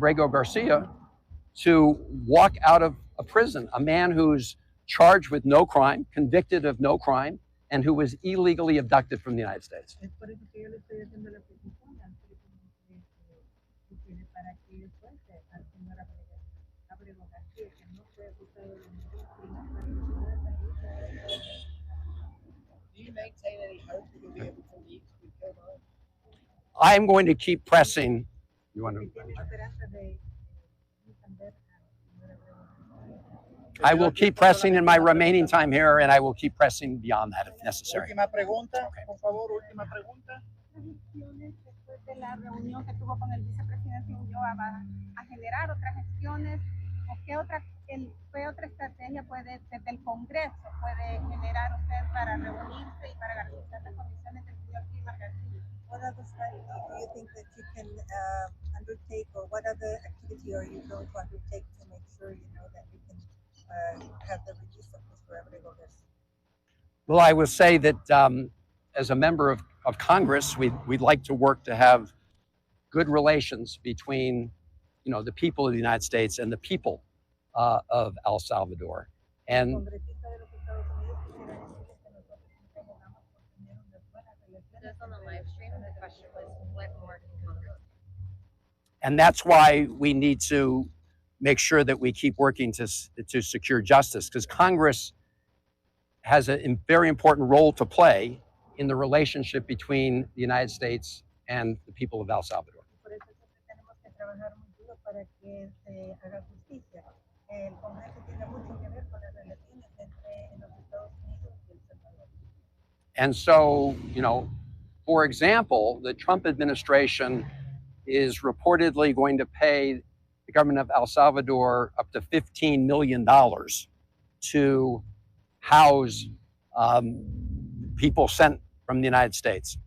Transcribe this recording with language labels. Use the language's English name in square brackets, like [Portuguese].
[English] Abrego Garcia to walk out of a prison, a man who's charged with no crime, convicted of no crime, and who was illegally abducted from the United States. [Spanish] Es por eso que yo le estoy haciendo la petición al presidente Bukele para que suelte al señor Abrego García, que no fue acusado de ningún crimen, para que pueda salir. [English] Do you maintain any hope that you'll be able to meet with Kilmer? I'm going to keep pressing. You want to? [Spanish] Tiene esperanza de entender al señor Abrego García. [English] I will keep pressing in my remaining time here, and I will keep pressing beyond that if necessary. [Spanish] Última pregunta, por favor, última pregunta. Gestiones después de la reunión que tuvo con el vicepresidente Ulloa va a generar otras gestiones o qué otra estrategia puede desde el Congreso puede generar usted para reunirse y para garantizar las condiciones del señor Kilmar Garcia. [English] What are the time, do you think that you can undertake, or what other activity are you going to undertake to make sure that we can have the release of Mr. Abrego Garcia? Well, I will say that as a member of Congress, we'd like to work to have good relations between, the people of the United States and the people of El Salvador. And [Spanish] Congresista de los Estados Unidos quisiera decirles que nosotros siempre abogamos por tener unas buenas relaciones [English] Just on the [Spanish] entre [English] live stream, the question was, what more can Congress do? and that's why we need to make sure that we keep working to secure justice, because Congress has a very important role to play in the relationship between the United States and the people of El Salvador. [Spanish] Por eso siempre tenemos que trabajar muy duro para que se haga justicia. El Congreso tiene mucho que ver con las relaciones entre los Estados Unidos y El Salvador. [English] And so, for example, the Trump administration is reportedly going to pay the government of El Salvador up to $15 million to house people sent from the United States.